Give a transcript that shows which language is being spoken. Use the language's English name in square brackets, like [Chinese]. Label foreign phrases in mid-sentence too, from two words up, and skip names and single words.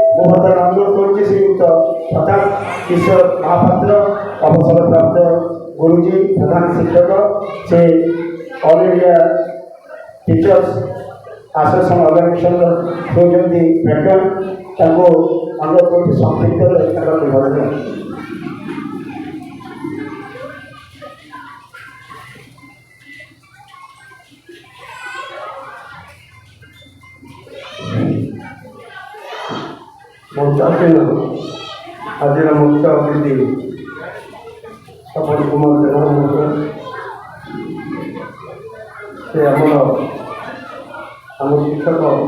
[Bangla] প্রবর্তন অনুরোধ করছি শ্রীযুক্ত প্রতাপ কিশোর মহাপাত্র অবসরপ্রাপ্ত গুরুজি প্রধান শিক্ষক [Odia] ସେ ଅଲ୍ ଇଣ୍ଡିଆ ଟିଚର୍ସ ଆସୋସିଏସନ୍ ଅର୍ଗାନାଇଜେସନର ହେଉଛନ୍ତି ପ୍ରେସିଡେଣ୍ଟ ତାଙ୍କୁ ଅନୁରୋଧ କରୁଛି ସଂକ୍ଷିପ୍ତ ତାଙ୍କର ବିବରଣୀ। ଆଜିର ମୁଖ୍ୟ ଅତିଥି ତପନ କୁମାର ଜେନା ମହୋଦୟ, ସେ ଆମ ଶିକ୍ଷକ